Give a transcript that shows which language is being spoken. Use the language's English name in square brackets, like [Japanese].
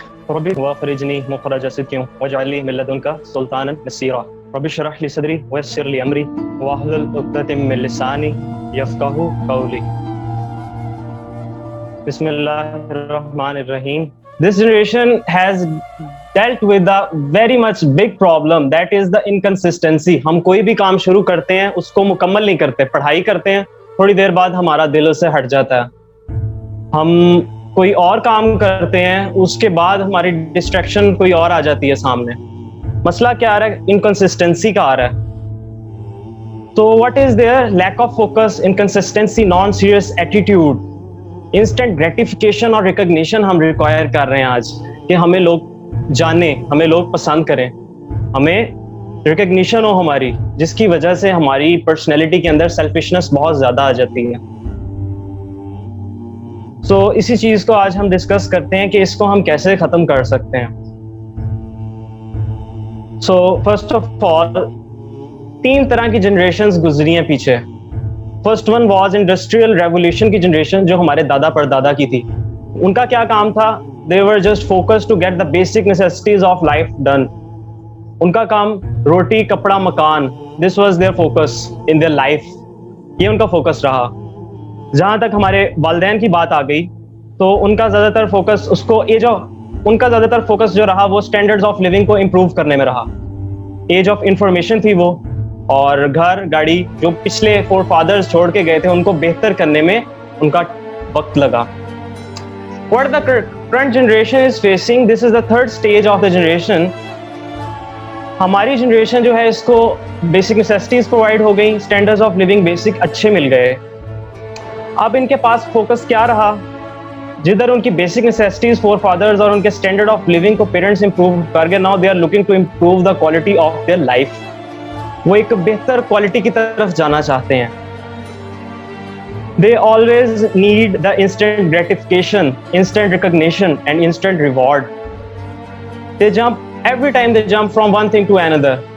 [Arabic] ربي واخرجني مخرج صدق واجعل لي من لدنك سلطانا نصيرا رب اشرح لي صدري ويسر لي امري واحلل عقدة من لساني يفقهوا قولي. بسم الله الرحمن الرحيم. [English] This generation has dealt with a very much big problem, that is the inconsistency. [Urdu] ہم کوئی بھی کام شروع کرتے ہیں اس کو مکمل نہیں کرتے. پڑھائی کرتے ہیں, تھوڑی دیر بعد ہمارا دل اس سے ہٹ جاتا ہے. ہم کوئی اور کام کرتے ہیں, اس کے بعد ہماری ڈسٹریکشن کوئی اور آ جاتی ہے سامنے. مسئلہ کیا آ رہا ہے؟ انکنسسٹنسی کا آ رہا ہے. تو [English] What is there? Lack of focus, [Urdu] inconsistency, non serious attitude, instant gratification اور ریکگنیشن ہم ریکوائر کر رہے ہیں آج, کہ ہمیں لوگ جانیں, ہمیں لوگ پسند کریں, ہمیں ریکگنیشن ہو ہماری, جس کی وجہ سے ہماری پرسنالٹی کے اندر سیلفشنس بہت زیادہ آ جاتی ہے. سو اسی چیز کو آج ہم ڈسکس کرتے ہیں کہ اس کو ہم کیسے ختم کر سکتے ہیں. سو فرسٹ آف آل 3 طرح کی جنریشنز گزری ہیں پیچھے. First one was industrial revolution کی جنریشن, جو ہمارے دادا پردادا کی تھی. ان کا کیا کام تھا؟ [English] they were just focused to get the basic necessities of life done. [Urdu] ان کا کام روٹی کپڑا مکان, [English] this was their focus in their life. [Urdu] یہ ان کا فوکس رہا. جہاں تک ہمارے والدین کی بات آ گئی تو ان کا زیادہ تر فوکس ان کا زیادہ تر فوکس جو رہا وہ اسٹینڈرڈز آف لیونگ کو امپروو کرنے میں رہا. ایج آف انفارمیشن تھی وہ, اور گھر گاڑی جو پچھلے فور فادرز چھوڑ کے گئے تھے ان کو بہتر کرنے میں ان کا وقت لگا. [English] What the current generation is facing, this is the third stage of the generation. [Urdu] ہماری جنریشن جو ہے اس کو بیسک نیسیسٹیز پرووائڈ ہو گئی, اسٹینڈرڈز آف لیونگ بیسک اچھے مل گئے. اب ان کے پاس فوکس کیا رہا؟ جدھر ان کی بیسک نیسیسٹیز فور فادرز اور ان کے اسٹینڈرڈ آف لیونگ کو پیرنٹس امپروو کر گئے, [English] Now they are looking to improve the quality of their life. [Urdu] وہ ایک بہتر کوالٹی کی طرف جانا چاہتے ہیں. [English] They always need the instant gratification, instant recognition and instant reward. They jump every time, they jump from one thing to another.